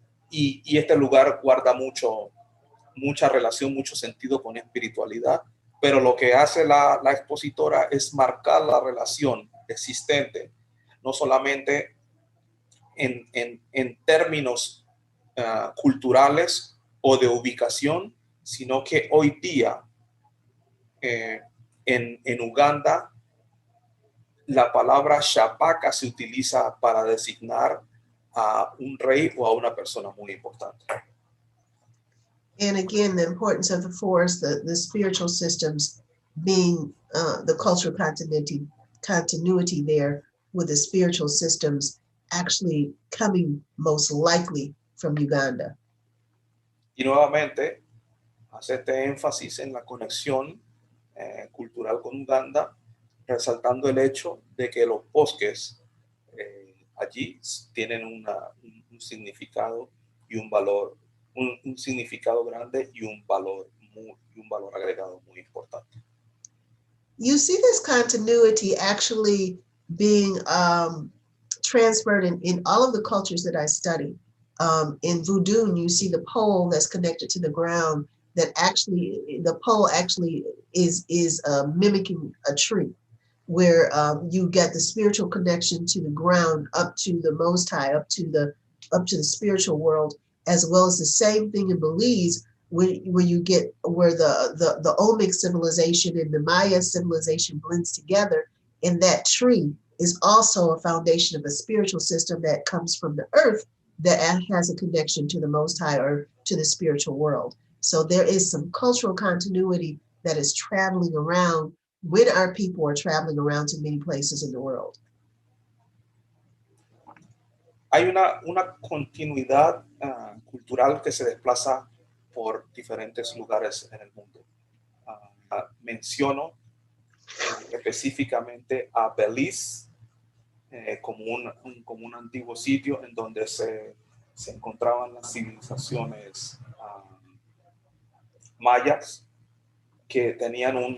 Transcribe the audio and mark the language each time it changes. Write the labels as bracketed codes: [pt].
[es] y este lugar guarda mucha relación, mucho sentido con espiritualidad, pero lo que hace la expositora es marcar la relación existente, no solamente en términos culturales o de ubicación, sino que hoy día en Uganda la palabra Shabaka se utiliza para designar a un rey o a una persona muy importante. [en] And again, the importance of the forest, the spiritual systems being the cultural continuity there, with the spiritual systems actually coming most likely from Uganda. [es] Y nuevamente hace este énfasis en la conexión cultural con Uganda, resaltando el hecho de que los bosques allí tienen un significado y un valor, un significado grande y un valor agregado muy importante. [en] You see this continuity actually being transferred in all of the cultures that I study. In Voodoo, you see the pole that's connected to the ground, that actually, the pole actually is mimicking a tree, where you get the spiritual connection to the ground, up to the Most High, up to the spiritual world, as well as the same thing in Belize, where the Olmec civilization and the Maya civilization blends together, and that tree is also a foundation of a spiritual system that comes from the earth that has a connection to the Most High or to the spiritual world. So there is some cultural continuity that is traveling around when our people are traveling around to many places in the world. [es] Hay una continuidad cultural que se desplaza por diferentes lugares en el mundo. Menciono específicamente a Belize como un antiguo sitio en donde se encontraban las civilizaciones mayas que tenían